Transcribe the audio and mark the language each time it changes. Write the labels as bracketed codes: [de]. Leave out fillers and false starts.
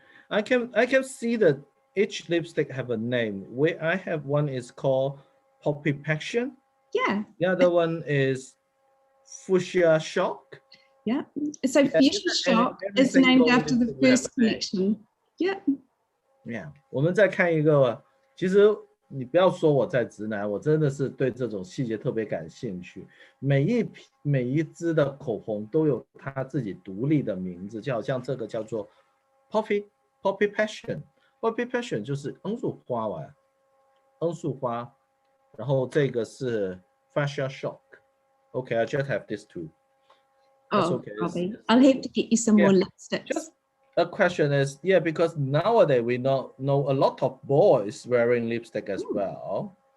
[en] I can see that each lipstick have a name. Where I have one is called Poppy Passion. The other one is Fuchsia Shock. So Fuchsia Shock is named after the first collection. Yeah. [zh] 我们再看一个，其实你不要说我在直男，我真的是对这种细节特别感兴趣。每一支的口红都有它自己独立的名字，就好像这个叫做 Poppy Passion。Poppy Passion 就是罂粟花吧，罂粟花。然后这个是 [en] Fuchsia Shock。Okay, I just have these two. Okay. I'll have to get you some more lipsticks. Just a question is, because nowadays we know a lot of boys wearing lipstick as well.